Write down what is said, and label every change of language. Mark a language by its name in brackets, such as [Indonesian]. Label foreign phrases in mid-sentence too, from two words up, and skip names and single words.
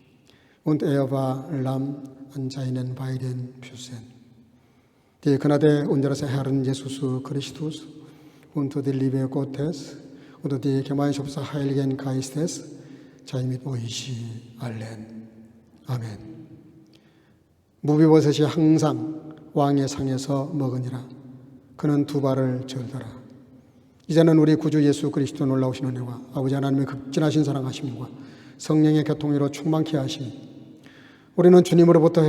[German] Und er war lamm an seinen beiden Füßen. Die Gnade unseres Herrn Jesus Christus und die Liebe Gottes und die Gemeinschaft des Heiligen Geistes sei mit euch allen. [Korean] 아멘. 무비보셋이 항상 왕의 상에서 먹으니라. 그는 두 발을 절더라. 이제는 우리 구주 예수 그리스도 놀라우신 은혜와 아버지 하나님의 극진하신 사랑하심과 성령의 교통으로 충만케 하심이, 우리는 주님으로부터